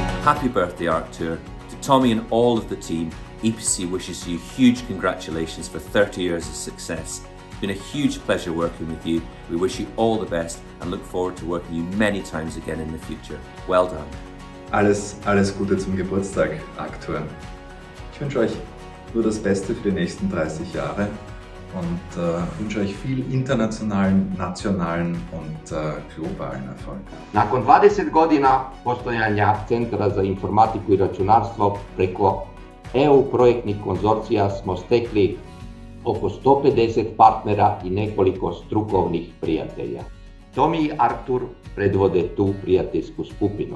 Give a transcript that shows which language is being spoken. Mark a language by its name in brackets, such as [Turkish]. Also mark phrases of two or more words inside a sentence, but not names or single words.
[English] happy birthday, Arctur. To Tommy and all of the team, EPC wishes you huge congratulations for 30 years of success. It's been a huge pleasure working with you. We wish you all the best and look forward to working with you many times again in the future. Well done. [German] Alles Gute zum Geburtstag, Arctur. Ich wünsche euch nur das Beste für die nächsten 30 Jahre und wünsche euch viel internationalen, nacionalnen und globalen Erfolg. [Croatian] Nakon 20 godina postojanja Centra za informatiku i računarstvo preko EU projektnih konzorcija smo stekli oko 150 partnera i nekoliko strukovnih prijatelja. Tomi i Arctur predvode tu prijateljsku skupinu.